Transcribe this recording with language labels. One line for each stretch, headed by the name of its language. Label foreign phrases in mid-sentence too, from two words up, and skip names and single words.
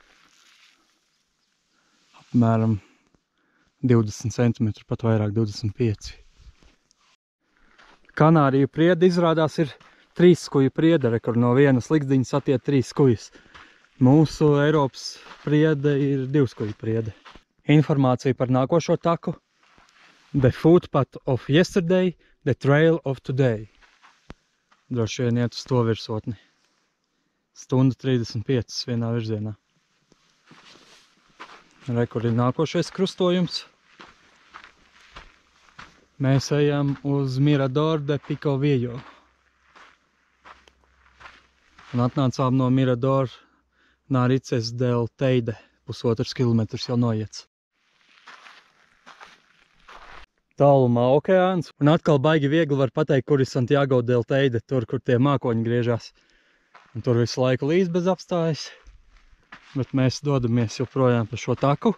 Latvian: Apmēram 20 cm, pat vairāk 25. Kanāriju priede izrādās ir 3 skuju priede, kur no vienas likteņas attiet 3 skujas. Mūsu Eiropas priede ir 2 skuju priede. Informācija par nākošo taku.
English: The footpath of yesterday, the trail of today.
Latvian: Droši vien iet uz to virsotni. 1:35 vienā virzienā. Re, kur ir nākošais krustojums. Mēs ejam uz Mirador de Pico Viejo. Un atnācām no Mirador Narices del Teide. 1,5 kilometrus jau noiets. Tālumā okeāns. Un atkal baigi viegli var pateikt, kur ir Santiago del Teide, tur, kur tie mākoņi griežās. Un tur visu laiku līdz bez apstājas. Bet mēs dodamies joprojām pa šo taku.